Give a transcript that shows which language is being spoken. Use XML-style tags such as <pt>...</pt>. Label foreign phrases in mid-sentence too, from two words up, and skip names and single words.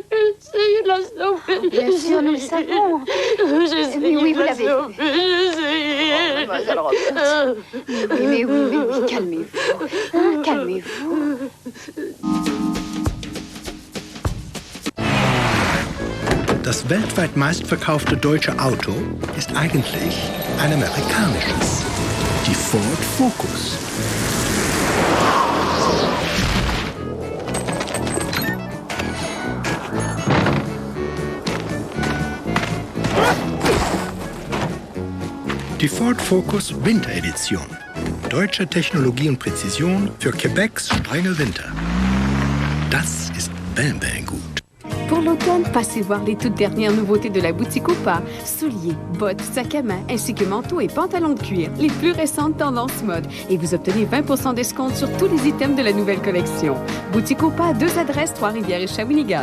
<fr>Bien sûr, nous le savons. J'ai essayé oui, de vous la l'avez sauver, j'ai essayé. Mademoiselle Roberts. Mais oui, calmez-vous. Calmez-vous.</fr> <de>Das weltweit meistverkaufte deutsche Auto ist eigentlich ein amerikanisches. Die Ford Focus. Die Ford Focus Winteredition. Deutsche Technologie und Präzision für Quebecs strenge Winter. Das ist bang gut.</de> <fr>Pour l'automne, passez voir les toutes dernières nouveautés de la boutique Opa. Souliers, bottes, sacs à main, ainsi que manteaux et pantalons de cuir. Les plus récentes tendances mode. Et vous obtenez 20% d'escompte sur tous les items de la nouvelle collection. Boutique Opa, 2 adresses, Trois-Rivières et Shawinigan.</fr>